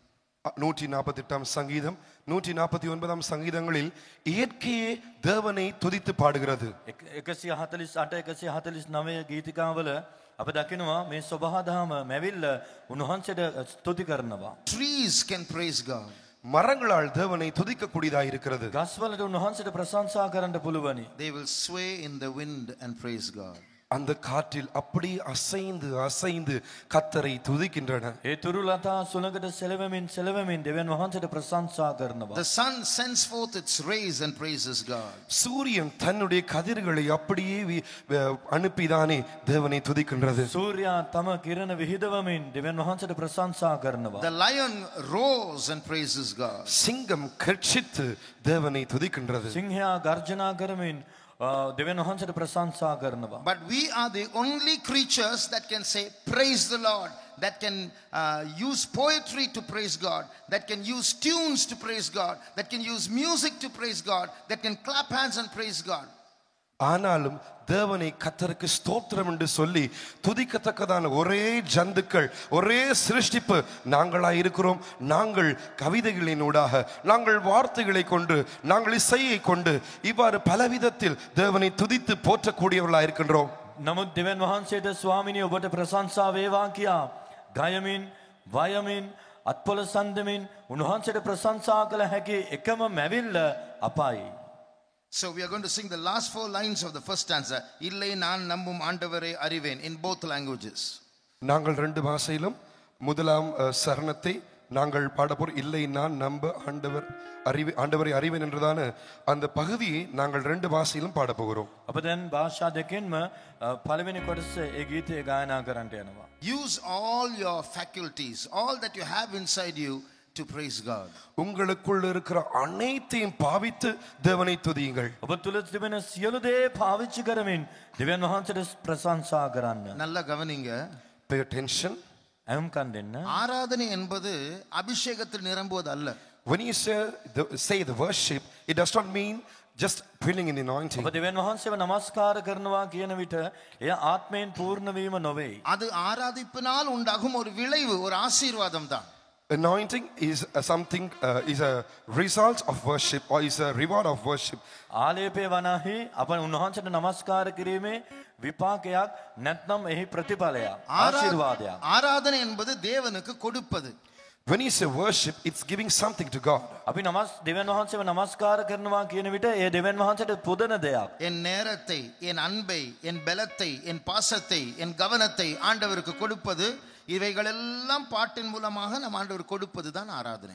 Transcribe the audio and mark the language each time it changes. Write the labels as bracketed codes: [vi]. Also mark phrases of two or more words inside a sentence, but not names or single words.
[ta] 148 சங்கீதம் 149 சங்கீதங்களில் இயற்கையே தேவனை துதித்து பாடுகிறது. [si] 148 149 ගීතිකාවල අප දකිනවා මේ සබහාදහම මැවිල්ල උන්වහන්සේට ස්තුති කරනවා. [en] Trees can praise God. [ta] மரங்களால் தேவனை துதிக்க கூடியதாக இருக்கிறது. [si] ගස්වලට උන්වහන්සේට ප්‍රශංසා කරන්න පුළුවනි. [en] They will sway in the wind and praise God. [ta] அந்த காற்றில் அப்படி அசைந்து அசைந்து கர்த்தரை துதிக்கின்றன. [si] ඒ තුරුලතා සුළඟට සෙලවෙමින් දෙවියන් වහන්සේට ප්‍රශංසා කරනවා. [en] The sun sends forth its rays and praises God. [ta] சூரியன் தன்னுடைய கதிர்களை அப்படியே அனுப்பிதானே தேவனை துதிக்கின்றது. [si] සූර්යා තම කිරණ විහිදවමින් දෙවියන් වහන්සේට ප්‍රශංසා කරනවා. [en] The lion roars and praises God. [ta] சிங்கம் கர்ச்சித்து தேவனை துதிக்கின்றது. [si] සිංහයා ගර්ජනා කරමින් දෙවියන් වහන්සේට ප්‍රශංසා කරනවා. [en] But we are the only creatures that can say praise the Lord, that can use poetry to praise God, that can use tunes to praise God, that can use music to praise God, that can clap hands and praise God. [ta] ஆனாலும் தேவனை கர்த்தருக்கு ஸ்தோத்திரம் என்று சொல்லி துதிக்கத்தக்கதான ஒரே ஜந்துக்கள், ஒரே சிருஷ்டிப்பு நாங்களாய் இருக்கிறோம். நாங்கள் கவிதைகளினூடாக, நாங்கள் வார்த்தைகளை கொண்டு, நாங்கள் இசையை கொண்டு இவ்வாறு பலவிதத்தில் தேவனை துதித்து போற்றக்கூடியவர்களாக இருக்கின்றோம். [si] නමුත් දෙවියන් වහන්සේට ස්වාමිනී ඔබට ප්‍රශංසා වේවා කියා ගයමින් වයමින් අත්පොළ සන්දමින් උන්වහන්සේට ප්‍රශංසා කළ හැකි එකම මැවිල්ල අපයි. [en] So we are going to sing the last 4 lines of the first stanza. [ta] இல்லை நான் நம்பும் ஆண்டவரை அறிவேன், [en] in both languages. [ta] நாங்கள் 2 பாஷையிலும் முதலாம் சரணத்தை நாங்கள் பாடப்போறோம். இல்லை நான் நம்ப ஆண்டவரை அறிவேன் என்றதான அந்த பகுதியை நாங்கள் 2 பாஷையிலும் பாட போகிறோம். [si] අප දැන් භාෂා දෙකෙන්ම පළවෙනි කොටස ඒ ගීතය ගායනා කරන්නට යනවා. [en] Use all your faculties, all that you have inside you to praise God. [ta] உங்களுக்குள்ள இருக்கிற அனைத்தையும் பாவித்து தேவனை துதியுங்கள். [si] ඔබ තුල තිබෙන සියලු දේ පාවිච්චි කරමින් දෙවියන් වහන්සේට ප්‍රශංසා කරන්න. [ta] நல்லா கவனிங்க. [en] Pay attention. [si] අයම්කම් දෙන්න. [ta] ஆராதனை என்பது அபிஷேகத்தில் நிரம்புவது அல்ல. [en] When you say the worship, it does not mean just filling in the anointing. [si] ඔබ දෙවියන් වහන්සේව නමස්කාර කරනවා කියන විට එය ආත්මයෙන් පූර්ණ වීම නොවේ. [ta] அது ஆராதிப்பினால் உண்டாகும் ஒரு விளைவு, ஒரு ஆசீர்வாதம் தான். [en] Anointing is something is a result of worship or is a reward of worship. [si] ආලේපේ වනාහි අප උන්වහන්සේට නමස්කාර කිරීමේ විපාකයක් නැත්නම් එහි ප්‍රතිඵලයක් ආශිර්වාදයක්. [ta] ஆராதனை என்பது தேவனுக்கு கொடுப்பது. [en] When you say worship, it's giving something to God. [si] අපි දෙවියන් වහන්සේව නමස්කාර කරනවා කියන විට ඒ දෙවියන් වහන්සේට පුදන දෙයක්. [ta] என் நேரத்தை, என் அன்பை, என் பலத்தை, என் பாசத்தை, என் கவனத்தை ஆண்டவருக்கு கொடுப்பது, இவைகள் எல்லாம் பாட்டின் மூலமாக நாம் ஆண்டவர் கொடுப்பது தான் ஆராதனை.